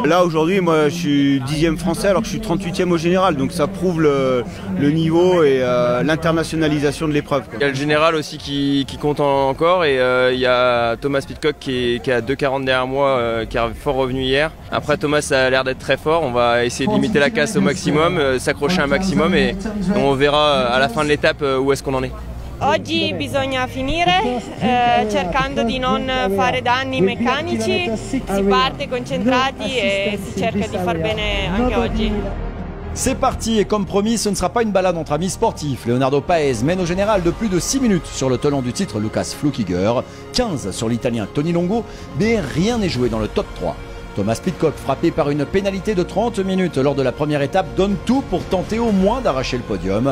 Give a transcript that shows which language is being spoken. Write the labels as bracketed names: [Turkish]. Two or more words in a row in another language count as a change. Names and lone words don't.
[French] Là aujourd'hui moi je suis 10e français alors que je suis 38e au général, donc ça prouve le niveau et l'internationalisation de l'épreuve. Il y a le général aussi qui compte encore et il y a Thomas Pidcock qui est à 2,40 derrière moi, qui est fort revenu hier. Après Thomas a l'air d'être très fort, on va essayer de limiter la casse au maximum, s'accrocher un maximum et on verra à la fin de l'étape où est-ce qu'on en est. [Italian] Oggi bisogna finire cercando di non fare danni meccanici, si parte concentrati e si cerca di far bene anche oggi. [French] C'est parti et comme promis, ce ne sera pas une balade entre amis sportifs. Leonardo Paes mène au général de plus de 6 minutes sur le tenant du titre Lukas Flukiger, 15 sur l'italien Tony Longo, mais rien n'est joué dans le top 3. Thomas Pidcock, frappé par une pénalité de 30 minutes lors de la première étape, donne tout pour tenter au moins d'arracher le podium.